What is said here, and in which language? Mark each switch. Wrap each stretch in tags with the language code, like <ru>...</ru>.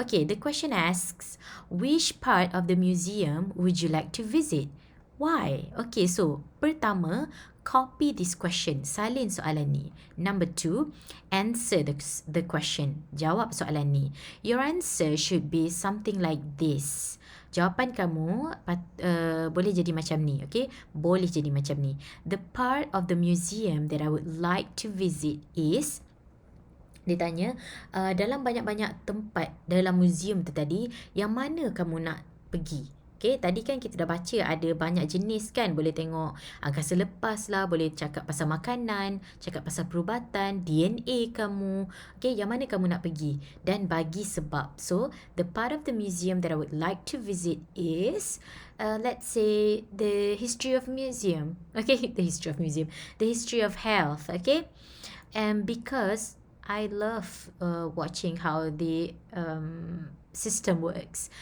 <en>Okay, the question asks, which part of the museum would you like to visit? Why? Okay, so pertama, copy this question.</en> <ms>Salin soalan ni.</ms> <en>Number 2, answer the question.</en> <ms>Jawab soalan ni.</ms> <en>Your answer should be something like this.</en> <ms>Jawapan kamu boleh jadi macam ni. Okay, boleh jadi macam ni.</ms> <en>The part of the museum that I would like to visit is,</en> <ms>dia tanya, dalam banyak-banyak tempat dalam museum tu tadi, yang mana kamu nak pergi? Okay, tadi kan kita dah baca ada banyak jenis kan. Boleh tengok angkasa lepas lah, boleh cakap pasal makanan, cakap pasal perubatan, DNA kamu. Okay, yang mana kamu nak pergi? Dan bagi sebab.</ms> <en>So, the part of the museum that I would like to visit is, let's say, the history of museum. Okay, the history of museum. The history of health. Okay, and because I love watching how the system works.</en>